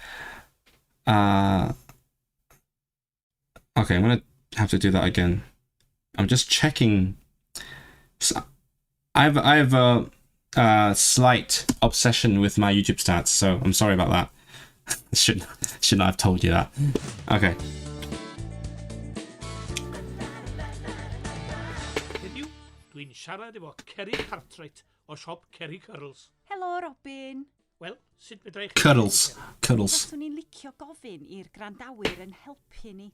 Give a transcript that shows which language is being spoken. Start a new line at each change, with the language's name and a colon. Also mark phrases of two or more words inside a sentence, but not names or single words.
English: Okay, I'm gonna have to do that again. I'm just checking. So, I have a slight obsession with my YouTube stats, so I'm sorry about that. Should not have told you that. Okay.
Welsh: Heddiw, dwi'n siarad efo Ceri Cartwright o siop Ceri Curls. Helo, Robin. Wel, sut fedra i'ch... Cuddles. Faswn ni'n licio gofyn i'r grandawyr yn helpu ni.